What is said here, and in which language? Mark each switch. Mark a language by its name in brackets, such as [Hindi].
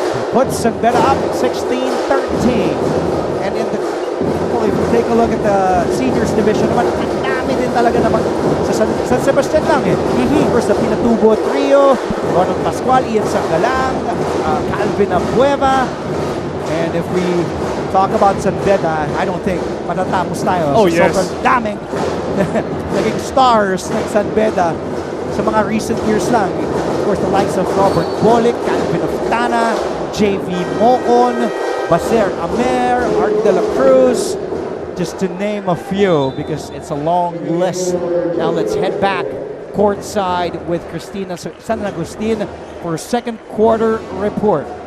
[English] Puts San Beda up 16-13. And in the, well, if you take a look at the seniors division [Filipino] naman, ang dami din talaga naman sa San Sebastian lang eh. [English] First, the Pinatubo Trio, Ronald Pascual, Ian Sangalang, Calvin Abueva. And if we talk about San Beda, I don't think [Filipino] matatapos tayo. Oh, sa [English] yes. [Filipino] sobrang daming naging stars ng San Beda sa mga recent years lang. [English] Of course, the likes of Robert Bolick, Calvin Oftana, JV Moon, Baser Amer, Art de la Cruz, just to name a few, because it's a long list. Now let's head back courtside with Cristina San Agustin for a second quarter report.